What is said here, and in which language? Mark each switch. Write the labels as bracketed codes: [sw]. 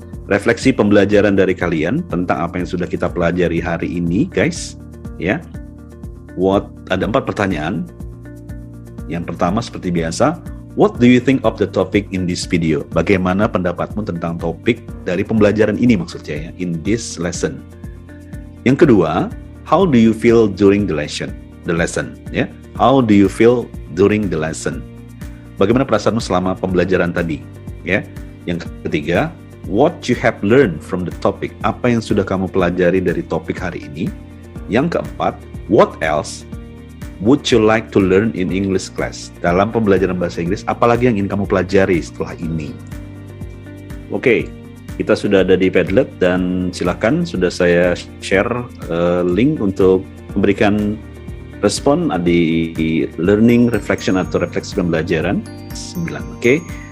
[id] Refleksi pembelajaran dari kalian tentang apa yang sudah kita pelajari hari ini, guys. Ya. Ada 4 pertanyaan. Yang pertama seperti biasa, [en] what do you think of the topic in this video? [id] Bagaimana pendapatmu tentang topik dari pembelajaran ini maksudnya ya, [en] in this lesson. [id] Yang kedua, [en] how do you feel during the lesson? Ya. How do you feel during the lesson? [id] Bagaimana perasaanmu selama pembelajaran tadi? [en] Ya. [id] Yang ketiga, [en] what you have learned from the topic? [id] Apa yang sudah kamu pelajari dari topik hari ini? Yang keempat, [en] what else would you like to learn in English class? [id] Dalam pembelajaran bahasa Inggris, apalagi yang ingin kamu pelajari setelah ini? Oke, kita sudah ada di Padlet dan silakan sudah saya share link untuk memberikan respon di [en] learning reflection [id] atau refleksi pembelajaran 9. Oke.